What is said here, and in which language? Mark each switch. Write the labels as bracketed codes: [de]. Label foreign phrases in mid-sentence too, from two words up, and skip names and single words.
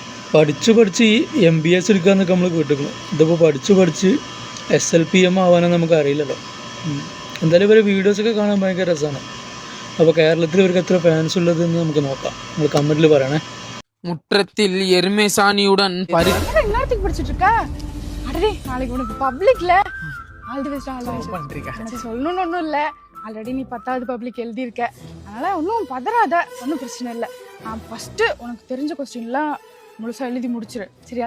[ml] പഠിച്ച് ഈ MBS എടുക്കാന്നൊക്കെ നമ്മൾ കേട്ടിരിക്കണം. ഇതിപ്പോൾ പഠിച്ച് SLPM ആവാനൊന്നും നമുക്ക് അറിയില്ലല്ലോ. എന്തായാലും ഇവരെ വീഡിയോസൊക്കെ കാണാൻ ഭയങ്കര രസമാണ്. അപ്പോൾ കേരളത്തിൽ ഇവർക്ക് എത്ര ഫാൻസ് ഉള്ളതെന്ന് നമുക്ക് നോക്കാം. നിങ്ങൾ കമൻറ്റിൽ പറയണേ. [ta] முற்றத்தில் எருமைசாணியுடன் எல்லாத்துக்கும் படிச்சுட்டு இருக்க. அடடே நாளைக்கு உனக்கு பப்ளிக்ல [en] all the best [ta] பண்றீங்க. சொல்லணும்னு ஒன்றும் இல்லை, ஆல்ரெடி நீ 10வது பப்ளிக் எழுதியிருக்க, அதனால ஒன்றும் பதறாத, ஒன்றும் பிரச்சனை இல்லை. நான் ஃபர்ஸ்ட் உனக்கு தெரிஞ்ச கொஸ்டின்லாம் முழுசா எழுதி முடிச்சிரு, சரியா?